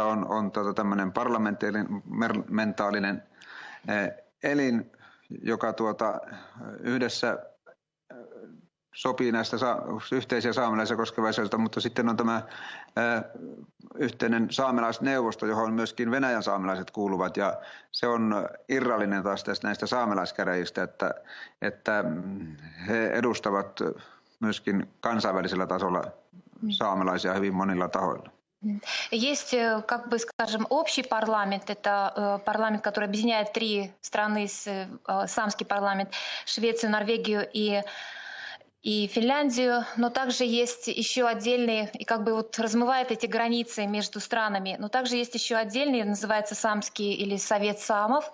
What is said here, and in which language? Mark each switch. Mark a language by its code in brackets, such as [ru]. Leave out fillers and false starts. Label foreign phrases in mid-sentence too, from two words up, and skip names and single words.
[fi] on tämmöinen parlamentaalinen elin, joka yhdessä sopii näistä yhteisiä saamelaisia koskevia asioita, mutta sitten on tämä yhteinen saamelaisneuvosto, johon myöskin Venäjän saamelaiset kuuluvat, ja se on irrallinen taas näistä saamelaiskäräjistä, että he edustavat myöskin kansainvälisellä tasolla saamelaisia hyvin monilla tahoilla. [ru] Есть, как бы скажем, общий парламент, это парламент, который объединяет 3 страны, саамский парламент, Швецию, Норвегию и Финляндию, но также есть еще отдельные, и как бы вот размывает эти границы между странами, но также есть еще отдельный, называется Саамский или Совет Саамов.